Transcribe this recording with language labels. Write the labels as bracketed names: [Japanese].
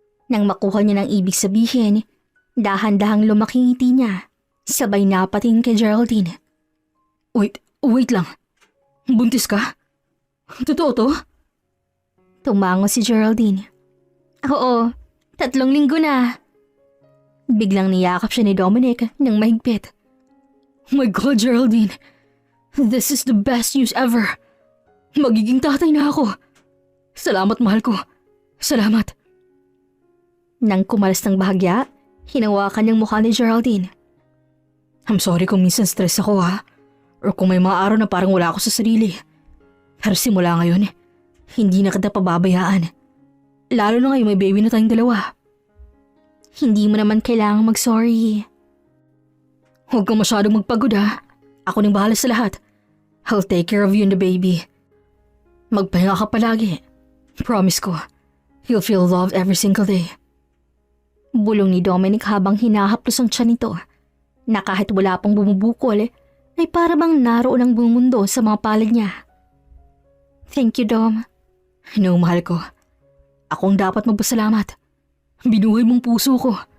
[Filipino] Nang makuha niya ng ibig sabihin, dahan-dahang lumaki ngiti niya, sabay napatingin kay Geraldine. Wait lang. Buntis ka? Totoo to? Tumango si Geraldine. Oo, 3 linggo na. Biglang niyakap siya ni Dominic ng mahigpit. [English] Oh my God, Geraldine. This is the best news ever. [Filipino] Magiging tatay na ako. Salamat, mahal ko. Salamat. Nang kumalas ng bahagya, hinawakan niyang mukha ni Geraldine. [English] I'm sorry [Filipino] kung minsan stress ako, ha? Or kung may mga araw na parang wala ako sa sarili. Pero simula ngayon, hindi na kita pababayaan. Lalo na ngayon may baby na tayong dalawa. Hindi mo naman kailangang mag-sorry. Huwag kang masyadong magpagod, ha? Ako nang bahala sa lahat. [English] I'll take care of you and the baby. [Filipino] Magpahinga ka palagi. [English] Promise ko, you'll feel loved every single day. [Filipino] Bulong ni Dominic habang hinahaplos ang tiyan nito, na kahit wala pang bumubukol, ay para bang naroon ang buong mundo sa mga palad niya. [English] Thank you, Dom. [Filipino] No, mahal ko. Ako ang dapat magpasalamat. Binuhay mong puso ko.